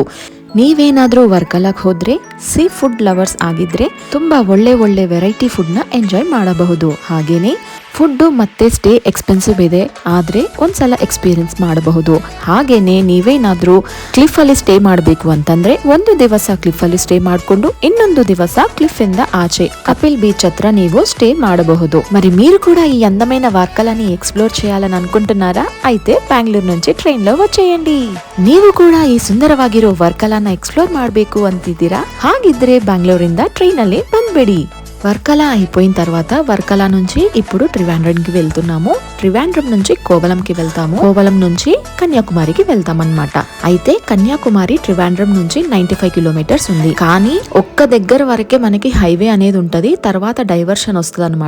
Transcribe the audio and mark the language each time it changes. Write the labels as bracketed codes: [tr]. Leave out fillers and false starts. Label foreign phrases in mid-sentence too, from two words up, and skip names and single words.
[kn] ನೀವೇನಾದ್ರೂ ವರ್ಕಲಾಗ್ ಹೋದ್ರೆ [en] sea food lovers [kn] ಆಗಿದ್ರೆ ತುಂಬಾ ಒಳ್ಳೆ ಒಳ್ಳೆ [en] variety food [kn] ನ ಎಂಜಾಯ್ ಮಾಡಬಹುದು. ಹಾಗೇನೆ ಫುಡ್ ಮತ್ತೆ [en] stay expensive [kn] ಇದೆ, ಆದ್ರೆ ಒಂದ್ಸಲ ಎಕ್ಸ್ಪೀರಿಯನ್ಸ್ ಮಾಡಬಹುದು. ಹಾಗೇನೆ ನೀವೇನಾದ್ರೂ ಕ್ಲಿಫ್ ಅಲ್ಲಿ ಸ್ಟೇ ಮಾಡಬೇಕು ಅಂತಂದ್ರೆ ಒಂದು ದಿವಸ ಕ್ಲಿಫ್ ಅಲ್ಲಿ ಸ್ಟೇ ಮಾಡ್ಕೊಂಡು ಇನ್ನೊಂದು ದಿವಸ ಕ್ಲಿಫ್ ಇಂದ ಆಚೆ ಕಪಿಲ್ ಬೀಚ್ ಹತ್ರ ನೀವು ಸ್ಟೇ ಮಾಡಬಹುದು. [te] మరి మీరు కూడా ఈ అందమైన వర్కలాని ఎక్స్ప్లోర్ చేయాలని అనుకుంటున్నారా? అయితే బెంగళూరు నుంచి ట్రైన్ లో వచ్చేయండి. [kn] ನೀವು ಕೂಡ ಈ ಸುಂದರವಾಗಿರೋ ವರ್ಕಲಾನ ಎಕ್ಸ್ಪ್ಲೋರ್ ಮಾಡಬೇಕು ಅಂತಿದ್ದೀರಾ? ಹಾಗಿದ್ರೆ ಬೆಂಗಳೂರಿಂದ ಟ್ರೈನ್ ಅಲ್ಲಿ ಬಂದ್ಬಿಡಿ. [te] వర్కలా అయిపోయిన తర్వాత వర్కలా నుంచి ఇప్పుడు ట్రివాండ్రంకి వెళ్తున్నాము. ట్రివాండ్రం నుంచి కోవలంకి వెళ్తాము. కోవలం నుంచి కన్యాకుమారికి వెళ్తాం అన్నమాట. అయితే కన్యాకుమారి ట్రివాండ్రం నుంచి 95 కిలోమీటర్స్ ఉంది. కానీ ఒక్క దగ్గర వరకే మనకి హైవే అనేది ఉంటది, తర్వాత డైవర్షన్ వస్తుంది అనమాట.